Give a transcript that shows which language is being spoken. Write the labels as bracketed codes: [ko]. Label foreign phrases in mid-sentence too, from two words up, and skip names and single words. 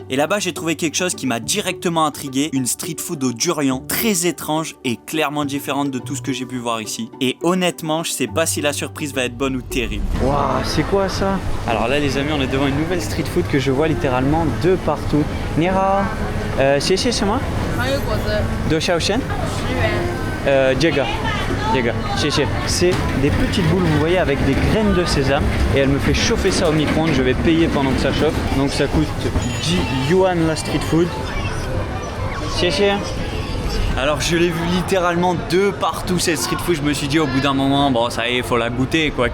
[fr] Et là-bas, j'ai trouvé quelque chose qui m'a directement intrigué, une [en] street food [fr] au durian, très étrange et clairement différente de tout ce que j'ai pu voir ici. Et honnêtement, je sais pas si la surprise va être bonne ou terrible. Waouh, c'est quoi ça? Alors là les amis, on est devant une nouvelle [en] street food [fr] que je vois littéralement de partout. [zh] 你好，谢谢什么？黄油果子。多少钱？10元。这个，谢谢。 [fr] C'est des petites boules, vous voyez, avec des graines de sésame et elle me fait chauffer ça au micro-ondes. Je vais payer pendant que ça chauffe. Donc ça coûte 10 yuan la [en] street food. [zh] 谢谢。 [fr] Alors je l'ai vu littéralement de partout cette [en] street food, [fr] je me suis dit au bout d'un moment, bon ça y est, faut la goûter quoi.